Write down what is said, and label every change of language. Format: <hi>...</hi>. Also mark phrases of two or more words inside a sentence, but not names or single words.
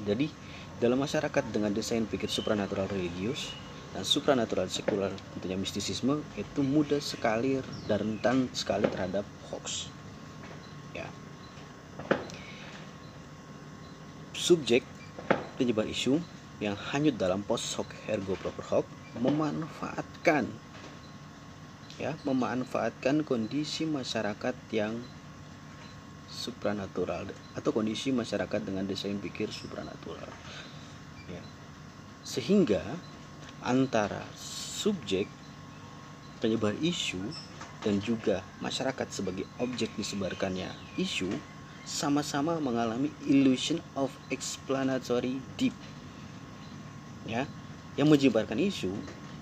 <id>Jadi dalam masyarakat dengan desain pikir supranatural religius dan supranatural sekuler, tentunya mistisisme, itu mudah sekali dan rentan sekali terhadap hoax, ya. Subjek penyebar isu yang hanyut dalam</id> <la>post hoc ergo propter hoc</la> <id>memanfaatkan kondisi masyarakat yang supranatural atau kondisi masyarakat dengan desain pikir supranatural, ya. Sehingga antara subjek penyebar isu dan juga masyarakat sebagai objek disebarkannya isu sama-sama mengalami</id> <en>illusion of explanatory deep,</en> <id>ya. Yang menyebarkan isu</id>